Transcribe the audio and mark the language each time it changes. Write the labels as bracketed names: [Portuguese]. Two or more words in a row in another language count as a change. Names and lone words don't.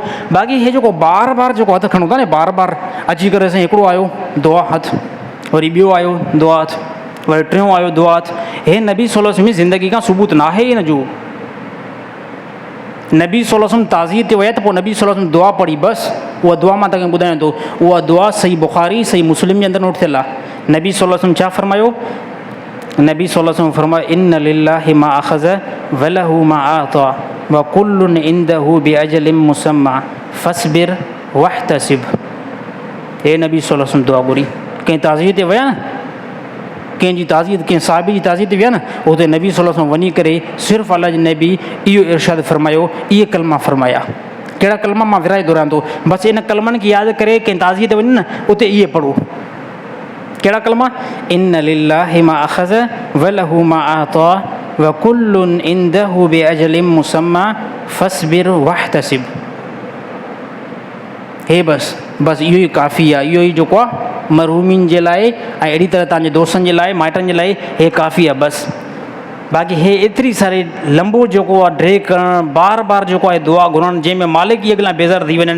[Sindhi] बाक़ी हे जेको बार बार जेको हथु खणूं था न, बार बार अची करे साईं हिकिड़ो आयो दुआ हथु, वरी ॿियो आयो दुआ हथु, वरी टियों आयो दुआ हथु, हे नबी [Arabic] صلى الله عليه وسلم [Sindhi] जी ज़िंदगी खां सबूत न आहे हिन जो। नबी [Arabic] صلى الله عليه وسلم [Sindhi] ताज़ियत ते विया त पोइ नबी [Arabic] صلى الله عليه وسلم [Sindhi] दुआ पढ़ी बसि। उहा दुआ मां तव्हांखे ॿुधायां थो, उहा दुआ सही बुख़ारी, सही मुस्लिम जे अंदरि नोट थियल आहे। नबी [Arabic] صلى الله عليه وسلم [Sindhi] छा फरमायो? [Arabic] नबी صلى الله عليه وسلم फरमायो إن لله ما أخذ وله ما أعطى وكل عنده بأجل مسمى فاصبر واحتسب. [Sindhi] हे नबी [Arabic] صلى الله عليه وسلم [Sindhi] दुआ घुरी, कंहिं ताज़ियत ते विया न, कंहिंजी ताज़ियत, कंहिं साहिबी जी ताज़ियत ते विया न, उते नबी [Arabic] صلى الله عليه وسلم [Sindhi] वञी करे सिर्फ़ु अल्लाह जे नबी इहो इरशाद फरमायो, इहे कलमा फरमाया। कहिड़ा कलमा मां विराए दोहरायां थो, बसि इन कलमनि खे यादि करे कंहिं ताज़ियत ते वञे न, उते इहे पढ़ो। कहिड़ा कलमा? [Arabic] إن لله ما أخذ وله ما أعطى وكل عنده بأجل مسمى فاصبر واحتسب. [Sindhi] हे बसि इहो ई काफ़ी आहे, इहो ई जेको आहे मरहूमिन जे लाइ ऐं अहिड़ी तरह तव्हांजे दोस्तनि जे लाइ, माइटनि जे लाइ हे काफ़ी आहे बसि। बाक़ी हे एतिरी सारी लंबो जेको आहे ड्रे करणु, बार बार जेको आहे दुआ घुरणु, जंहिंमें मालिक ई अॻिला बेज़ार थी वञनि।